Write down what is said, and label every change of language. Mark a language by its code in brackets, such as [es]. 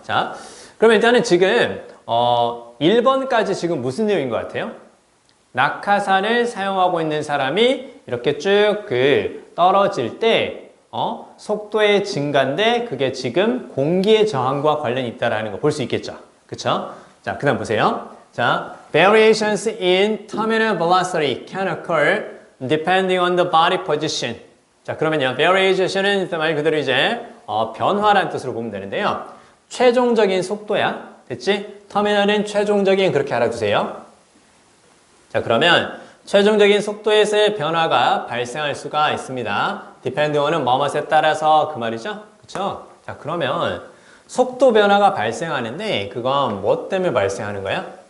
[ko] 자, 그럼 일단은 지금 1번까지 지금 무슨 내용인 것 같아요? 낙하산을 사용하고 있는 사람이 이렇게 쭉 떨어질 때 속도의 증가인데 그게 지금 공기의 저항과 관련이 있다라는 거 볼 수 있겠죠. 그쵸? 자, 그 다음 보세요. [en] 자, variations in terminal velocity can occur depending on the body position. [ko] 자, 그러면요. variation은 말 그대로 이제 변화라는 뜻으로 보면 되는데요. 최종적인 속도야. 됐지? 터미널은 최종적인 그렇게 알아두세요. 자, 그러면 최종적인 속도에서의 변화가 발생할 수가 있습니다. depend on은 뭐뭐에 따라서 그 말이죠? 그쵸? 자, 그러면 속도 변화가 발생하는데 그건 뭐 때문에 발생하는 거야?